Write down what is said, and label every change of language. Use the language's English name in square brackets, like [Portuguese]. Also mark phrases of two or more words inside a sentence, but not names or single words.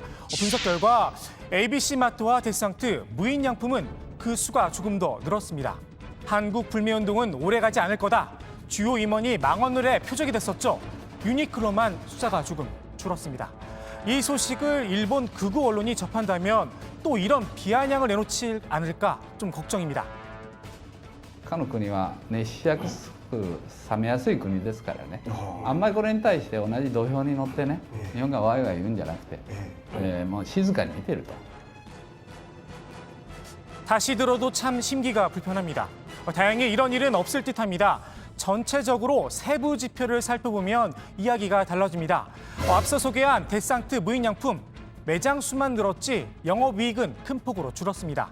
[Korean] 분석 결과 ABC마트와 데스상트, 무인양품은 그 수가 조금 더 늘었습니다. 한국 불매운동은 오래가지 않을 거다. 주요 임원이 망언을 표적이 됐었죠. 유니클로만 숫자가 조금 줄었습니다. 이 so식을 일본 극우 언론이 접한다면 또 이런 비아냥을 내놓지 않을까 좀 걱정입니다. [Japanese] 他の国は熱しやすく冷めやすい国ですからね、あんまりこれに対して同じ土俵に乗ってね、日本がワイワイ言うんじゃなくて、もう静かに見てると。 [Korean] 다시 들어도 참 심기가 불편합니다. 다행히 이런 일은 없을 듯합니다. 전체적으로 세부 지표를 살펴보면 이야기가 달라집니다. 앞서 소개한 데스상트 무인양품, 매장 수만 늘었지 영업이익은 큰 폭으로 줄었습니다.